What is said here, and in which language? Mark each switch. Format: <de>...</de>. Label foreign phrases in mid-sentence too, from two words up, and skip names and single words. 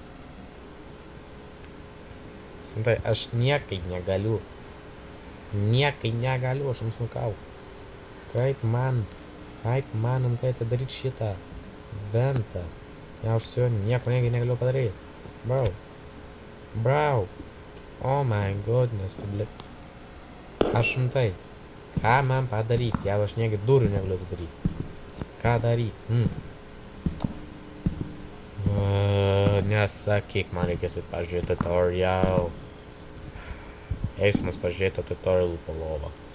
<lt>Rimtai, aš niekai negaliu. Niekai negaliu, aš jums sakau. Kaip man rimtai daryti šitą ventą. Ja, aš su juo nieko negaliu padaryti.</lt> <en>Bro. Oh my goodness,</en> <lt>tu blet. Aš rimtai. Ką man padaryti? Jau aš niegi durų negaliu padaryti. Ką daryti? Nesakyk, man reikės pažiūrėti tutorial. Eisiu mums pažiūrėti tutorial po lovą.</lt>